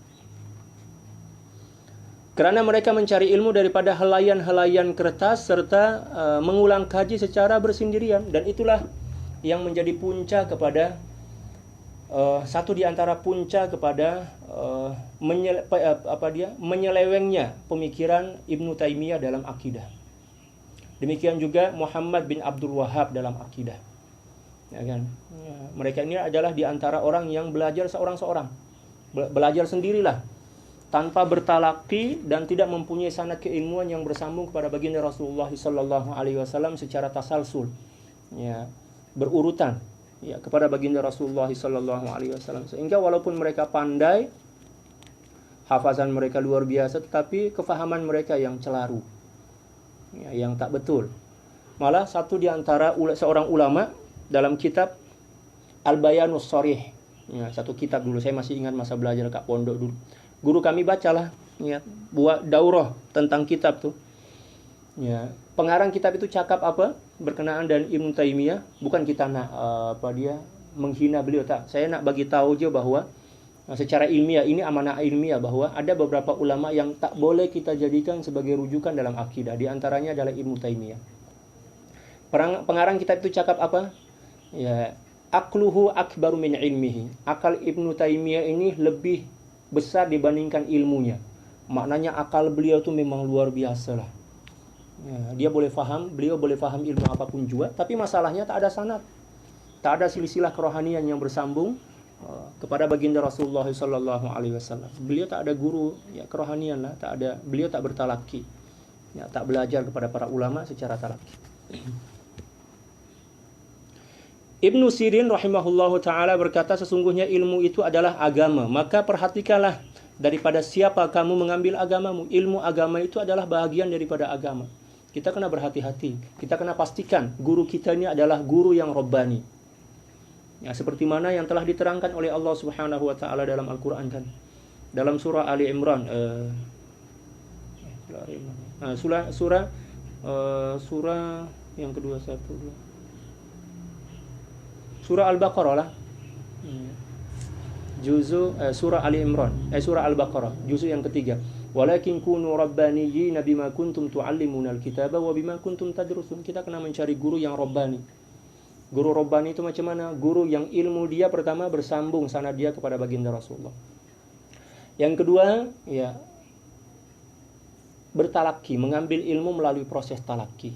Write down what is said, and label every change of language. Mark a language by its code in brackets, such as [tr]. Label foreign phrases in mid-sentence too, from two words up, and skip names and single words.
[ms] Kerana mereka mencari ilmu daripada helaian-helaian kertas serta mengulang kaji secara bersendirian, dan itulah yang menjadi punca kepada satu di antara punca kepada menyelewengnya pemikiran Ibnu Taimiyah dalam akidah. Demikian juga Muhammad bin Abdul Wahhab dalam akidah. Ya kan? Ya, mereka ini adalah di antara orang yang belajar seorang-seorang. Belajar sendirilah, tanpa bertalaki dan tidak mempunyai sanad keilmuan yang bersambung kepada baginda Rasulullah [ar] صلى الله عليه وسلم [ms] secara tasalsul. Ya, berurutan ya kepada baginda Rasulullah [ar] صلى الله عليه وسلم. [ms] Sehingga walaupun mereka pandai, hafazan mereka luar biasa, tetapi kefahaman mereka yang celaru. Ya, yang tak betul. Malah satu di antara seorang ulama dalam kitab Al-Bayanus Sharih, ya, satu kitab dulu, saya masih ingat masa belajar kat pondok dulu. Guru kami bacalah, ya, buat daurah tentang kitab tuh. Ya, pengarang kitab itu cakap apa? Berkenaan dan Ibnu Taimiyah, bukan kita nak menghina beliau, tak. Saya nak bagi tahu je bahwa secara ilmiah, ini amanah ilmiah, bahwa ada beberapa ulama yang tak boleh kita jadikan sebagai rujukan dalam akidah. Di antaranya adalah Ibnu Taimiyah. Pengarang kitab itu cakap apa? Ya, [ar] عقله أكبر من علمه. [ms] Akal Ibnu Taimiyah ini lebih besar dibandingkan ilmunya. Maknanya akal beliau itu memang luar biasa lah. Ya, beliau boleh faham ilmu apapun juga, tapi masalahnya tak ada sanad. Tak ada silsilah kerohanian yang bersambung kepada baginda Rasulullah [ar] صلى الله عليه وسلم. [ms] Beliau tak ada guru ya kerohanian lah, beliau tak bertalaki. Ya, tak belajar kepada para ulama secara talaki. Ibnu Sirin [ar] رحمه الله تعالى [ms] berkata, sesungguhnya ilmu itu adalah agama. Maka perhatikanlah daripada siapa kamu mengambil agamamu. Ilmu agama itu adalah bahagian daripada agama. Kita kena berhati-hati. Kita kena pastikan guru kita ini adalah guru yang Rabbani. Ya, seperti mana yang telah diterangkan oleh Allah [ar] سبحانه وتعالى [ms] dalam Al-Quran kan. Dalam surah Ali Imran. Surah yang kedua surah Al-Baqarah lah. Surah Ali Imran, surah Al-Baqarah, juzuk yang ketiga. [ar] ولكن كونوا ربانيين بما كنتم تعلمون الكتاب وبما كنتم تدرسون. [ms] Kita kena mencari guru yang rabbani. Guru rabbani itu macam mana? Guru yang ilmu dia pertama bersambung sanad dia kepada baginda Rasulullah. Yang kedua, ya, bertalaki, mengambil ilmu melalui proses talaki.